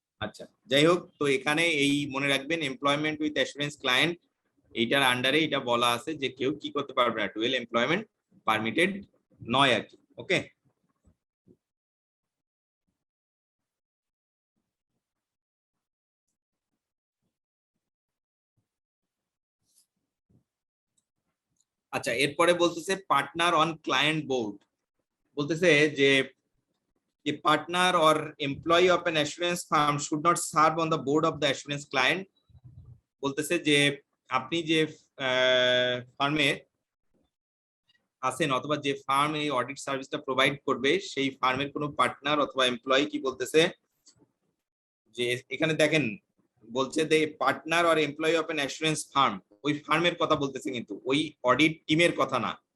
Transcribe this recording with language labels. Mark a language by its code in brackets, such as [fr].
[bn] আচ্ছা, যাই হোক, তো এখানে এই মনে রাখবেন এমপ্লয়মেন্ট উইথ অ্যাসুরেন্স ক্লায়েন্ট এইটার আন্ডারে এটা বলা আছে যে কেউ কি করতে পারবে না, ডুয়েল এমপ্লয়মেন্ট পারমিটেড নয় আর কি। ওকে, আচ্ছা, এরপরে বলতেছে পার্টনার অন ক্লায়েন্ট বোর্ড। [en] বলতেছে যে a partner or employee of an assurance firm should not serve on the board of the assurance client। [bn] বলতেছে যে আপনি যে ফার্মে আছেন অথবা যে ফার্ম এই অডিট সার্ভিসটা প্রোভাইড করবে সেই ফার্মের কোনো পার্টনার অথবা এমপ্লয়ি কি বলতেছে যে এখানে দেখেন বলছে যে partner or employee of an assurance farm, ওই ফার্মের কথা বলতেছে কিন্তু ওই অডিট টিমের কথা না।